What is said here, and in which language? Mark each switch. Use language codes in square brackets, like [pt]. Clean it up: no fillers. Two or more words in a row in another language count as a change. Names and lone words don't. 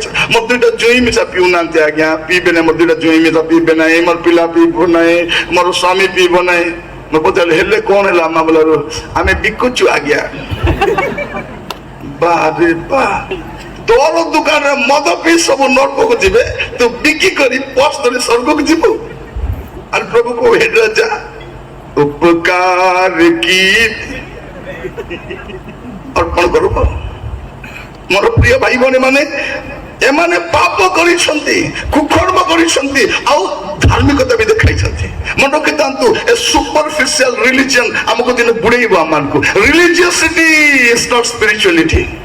[or] ମୋର 2ଟା ଜୁଇଁ ମିଶା ପିଉନାହାନ୍ତି ଆଜ୍ଞା, ପିଇବେ ନାହିଁ। ମୋର 2ଟା ଜୁଇଁ ମିଶା ପିଇବେ ନାହିଁ, ମୋର ପିଲା ପିଇବ ନାହିଁ, ମୋର ସ୍ୱାମୀ ପିଇବ ନାହିଁ। ମୁଁ ପଚାରିଲି, ହେଲେ କଣ ହେଲା ମା? ବୋଲାରୁ, ଆମେ ବିକୁଛୁ ଆଜ୍ଞା। ବାରେ ବା, ତୋର ଦୋକାନରେ ମଦ ପିଇ ସବୁ ନରକକୁ ଯିବେ, ତୁ ବିକି କରି ପସ ଧରି ସ୍ୱର୍ଗକୁ ଯିବୁ। [bn] আর প্রভু কো হে রাজা উপকার কি অর্পণ করব। [or] ମୋର ପ୍ରିୟ ଭାଇ ଭଉଣୀ ମାନେ, ଏମାନେ ପାପ କରିଛନ୍ତି, କୁକର୍ମ କରିଛନ୍ତି, ଆଉ ଧାର୍ମିକତା ବି ଦେଖାଇଛନ୍ତି। ମନେ ରଖିଥାନ୍ତୁ, ଏ [en] superficial religion [or] ଆମକୁ ଦିନେ ବୁଡେଇବ ଆମମାନଙ୍କୁ। [en] religiosity is not spirituality.